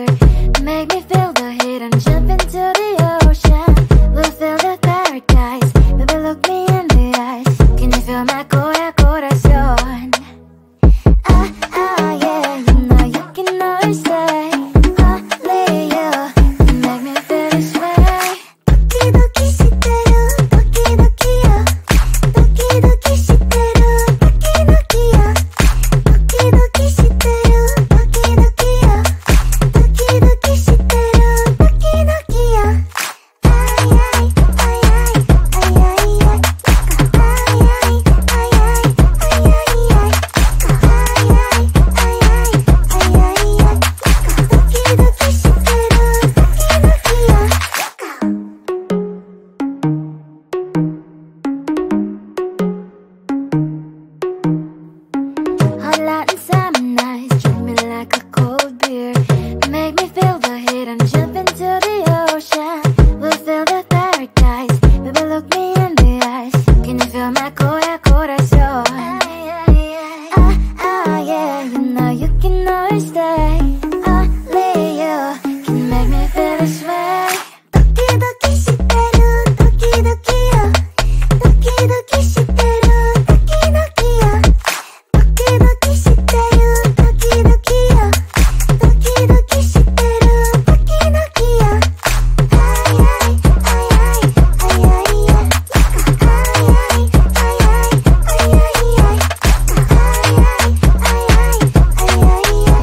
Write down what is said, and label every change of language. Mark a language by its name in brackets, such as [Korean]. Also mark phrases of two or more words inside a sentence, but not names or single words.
[English] Make me feel the heat and jump into the ocean. We'll feel the paradise, baby look me in the eyes. Can you feel my corazón? Ah, ah, yeah, you know you can always say only you can make me feel this way. [Japanese] ドキドキしてる、ドキドキよ. ドキドキしてる、ドキドキよ. ドキドキしてる、ドキドキよ. ドキドキしてる、ドキドキよ. Ay ay ay ay ay ay ay. Ay ay ay ay ay ay ay. Ay ay ay ay ay ay ay. ドキドキしてる、ドキドキよ. [English] Hot light and summer nights, treat me like a cold beer. Make me feel the heat and jump into the ocean. We'll feel the paradise, baby look me in the eyes. Can you feel my corazón? Ah, ah, yeah, you know you can always stay. Only you can make me feel this way. [Japanese] ドキドキしてる、ドキドキよ. ドキドキしてる、ドキドキよ. ドキドキしてる、ドキドキよ. ドキドキしてる、ドキドキよ. Ay ay ay ay ay ay ay. Ay ay ay ay ay ay ay. Ay ay ay ay ay ay ay.